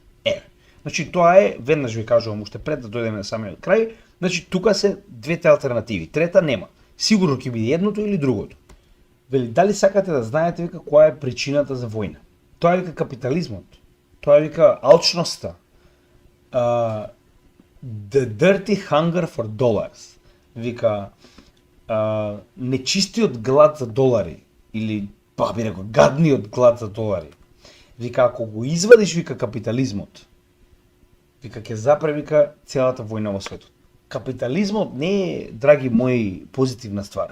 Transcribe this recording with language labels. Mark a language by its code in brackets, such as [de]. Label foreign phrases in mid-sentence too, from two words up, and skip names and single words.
[mk] Значи тоа е, веднаш ви кажувам уште пред да дојдеме на самиот крај, значи тука се двете алтернативи, трета нема. Сигурно ќе биде едното или другото. Вели, дали сакате да знаете вика која е причината за војна? Тоа е вика капитализмот. Тоа е вика алчноста. [en] The dirty hunger for dollars. [mk] Вика нечистиот глад за долари или би рекол гадниот глад за долари. Вика ако го извадиш вика капитализмот, вика ќе запре вика целата војна во светот. Капитализмот не е, драги мои, позитивна ствар.